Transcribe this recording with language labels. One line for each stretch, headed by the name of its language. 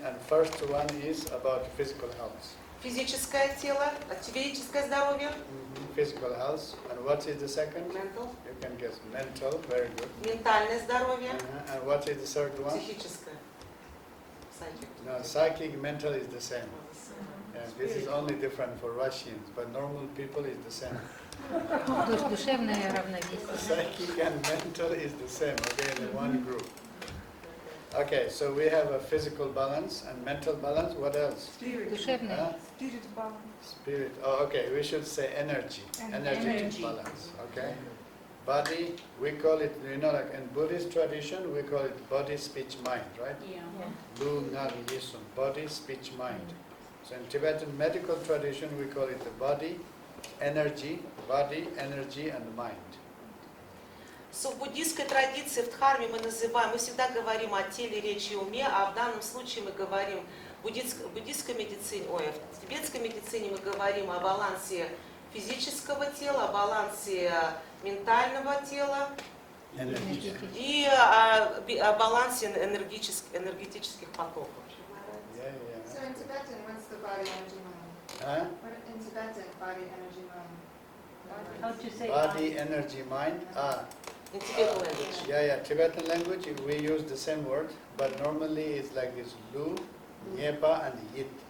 English: And first one is about physical health.
Russian: Физическое тело, физическое здоровье,
English: Physical health. And what is the second? mental, You can guess. Mental, very good.
Russian: ментальное здоровье,
English: And what is the third one?
Russian: психическое.
English: Psychic. No, psychic, mental is the same. Yeah, this is only different for Russians, but normal people is the same.
Russian: Душевное равновесие.
English: Psychic and mental is the same, okay, in one group. Okay, so we have a physical balance and mental balance. What else?
Russian: Душевное.
English: Huh? Spirit. Oh, okay, we should say energy. Energetic balance, okay? Body, we call it, you know, like in Buddhist tradition, we call it body, speech, mind, right? Lu, Ngar, Yisun, body, speech, mind. So in Tibetan medical tradition, we call it the body, energy, and mind.
Russian: В буддийской традиции, в дхарме мы всегда говорим о теле, речи и уме, а в данном случае мы говорим в буддийской медицине, в тибетской медицине мы говорим о балансе физического тела, о балансе ментального тела
English: Energy.
Russian: и о балансе энергетических потоков.
English: Yeah, So yeah. in Tibetan, what's the body, energy, mind? Huh? What in Tibetan, body, energy, mind? How to say Body, energy, mind. In Tibetan language. Yeah, Tibetan language, we use the same word, but normally it's like this Lu, Nyepa, and Yit.